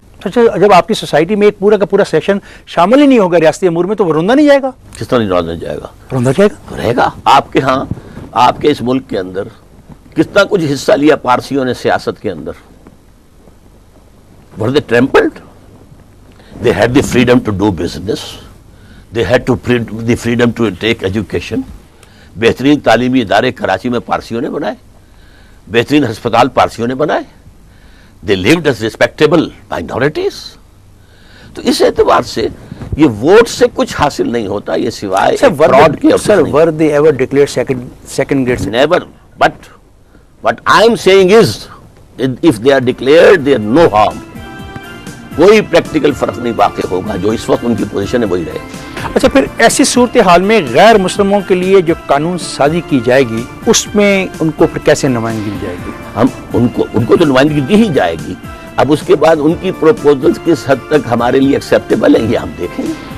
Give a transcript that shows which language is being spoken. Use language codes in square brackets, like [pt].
[ur] اچھا، جب آپ کی سوسائٹی میں ایک پورا کا پورا سیکشن شامل ہی نہیں ہوگا ریاستی امور میں تو وہ روندا نہیں جائے گا؟ کس طرح نواز نہیں جائے گا؟ روندا جائے گا؟ رہے گا۔ آپ کے ہاں، آپ کے اس ملک کے اندر کتنا کچھ حصہ لیا پارسیوں نے سیاست کے اندر؟ [en] were they trampled? They had the freedom to do business. They had the freedom to take education. [ur] بہترین تعلیمی ادارے کراچی میں پارسیوں نے بنائے، بہترین ہسپتال پارسیوں نے بنائے۔ [en] They lived as respectable minorities. [ur] تو اس اعتبار سے یہ ووٹ سے کچھ حاصل نہیں ہوتا، یہ سوائے fraud کے اور کچھ [en] Sir, [ur] نہیں۔ [en] were they ever declared second grade citizen? Never. But what I am saying is, if they are declared, there is no harm. [ur] کوئی پریکٹیکل فرق نہیں واقع ہوگا، جو اس وقت ان کی پوزیشن ہے وہی رہے۔ اچھا، پھر ایسی صورتحال میں غیر مسلموں کے لیے جو قانون سازی کی جائے گی اس میں ان کو پھر کیسے نمائندگی دی جائے گی؟ ہم ان کو تو نمائندگی دی ہی جائے گی، اب اس کے بعد ان کی پروپوزلز کس حد تک ہمارے لیے ایکسیپٹیبل ہیں یہ ہم دیکھیں گے۔